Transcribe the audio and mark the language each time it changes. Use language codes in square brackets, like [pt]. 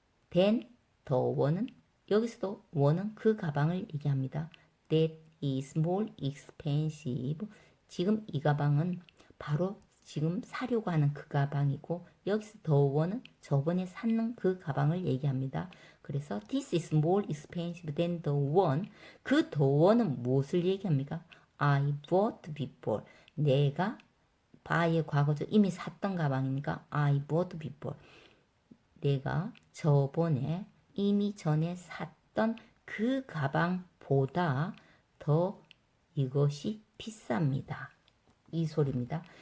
[en] Then the one [ko] 은 여기서도 one은 그 가방을 얘기합니다. [en] That is more expensive. [ko] 지금 이 가방은 바로 지금 사려고 하는 그 가방이고 여기서 the one은 저번에 샀는 그 가방을 얘기합니다. 그래서 [en] this is more expensive than the one. [ko] 그 the one은 무엇을 얘기합니까? [en] I bought before. [ko] 내가 buy의 과거죠. 이미 샀던 가방이니까 [en] I bought before. [ko] 내가 저번에 이미 전에 샀던 그 가방보다 더 이것이 비쌉니다. 이 소리입니다.